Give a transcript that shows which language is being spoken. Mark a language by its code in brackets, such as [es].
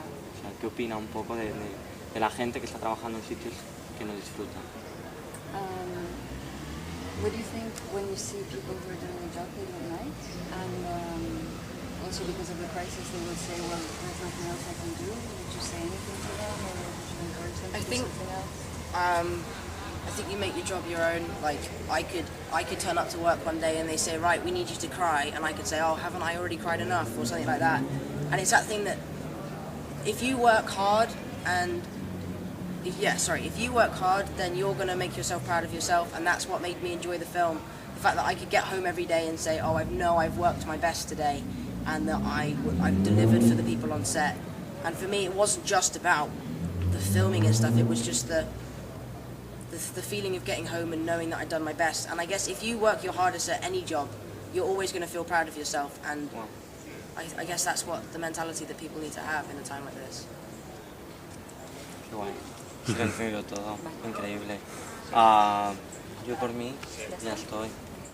[es] O sea, ¿qué opina un poco de la gente que está trabajando en sitios que no disfrutan? [en] What do you think when you see people who are doing a job they don't like, and also because of the crisis they will say, well, there's nothing else I can do? Would you say anything to them, or would you encourage them to do something else? I think you make your job your own. Like I could turn up to work one day and they say, right, we need you to cry, and I could say, oh, haven't I already cried enough, or something like that. And it's that thing that if you work hard and if you work hard, then you're going to make yourself proud of yourself, and that's what made me enjoy the film. The fact that I could get home every day and say, oh, I've worked my best today, and that I've delivered for the people on set. And for me, it wasn't just about the filming and stuff, it was just the feeling of getting home and knowing that I'd done my best. And I guess if you work your hardest at any job, you're always going to feel proud of yourself, and Wow. I guess that's what the mentality that people need to have in a time like this. [es] Qué guay. Se lo he entendido todo. Increíble. Yo por mí ya estoy.